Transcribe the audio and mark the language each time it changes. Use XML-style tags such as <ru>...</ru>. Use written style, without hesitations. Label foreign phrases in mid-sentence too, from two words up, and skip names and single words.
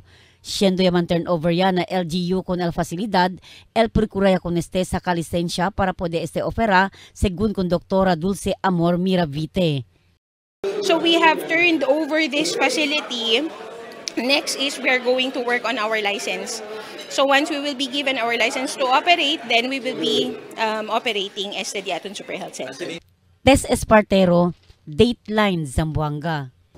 <cbk>Siendo yaman turnover ya na LGU con el facilidad, el procura ya con sa lisensya para pode opera, según con Doktora Dulce Amor Miravite.</cbk> <en>So we have turned over this facility. Next is we are going to work on our license. So once we will be given our license to operate, then we will be operating Diaton Super Health Center. Tess Espartero, Dateline Zamboanga.</en>